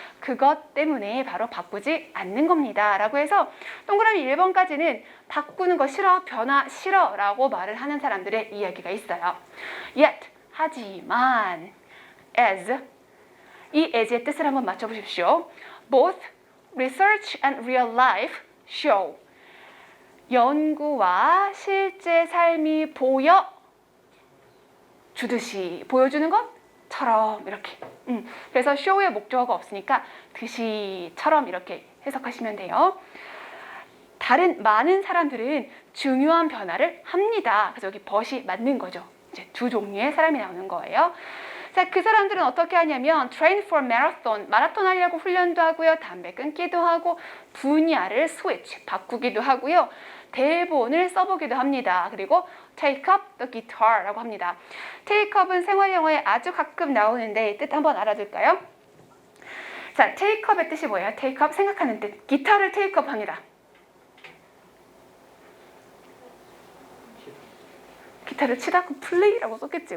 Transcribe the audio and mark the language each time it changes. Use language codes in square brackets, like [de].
[ko] 그것 때문에 바로 바꾸지 않는 겁니다. 라고 해서 동그라미 1번까지는 바꾸는 거 싫어, 변화 싫어 라고 말을 하는 사람들의 이야기가 있어요. Yet, 하지만 as, 이 as의 뜻을 한번 맞춰보십시오. [en] Both research and real life show. [ko] 연구와 실제 삶이 보여주듯이, 보여주는 것처럼 이렇게. 그래서 show의 목적어가 없으니까 듯이처럼 이렇게 해석하시면 돼요. 많은 사람들은 중요한 변화를 합니다. 그래서 여기 but이 맞는 거죠. 이제 두 종류의 사람이 나오는 거예요. 자, 그 사람들은 어떻게 하냐면 train for marathon, 마라톤 하려고 훈련도 하고요. 담배 끊기도 하고 분야를 switch, 바꾸기도 하고요. 대본을 써보기도 합니다. 그리고 take up the guitar 라고 합니다. take up은 생활 영어에 아주 가끔 나오는데 뜻 한번 알아둘까요? 자, take up의 뜻이 뭐예요? take up, 생각하는 뜻. 기타를 take up 합니다. 기타를 치다 그 play라고 썼겠지.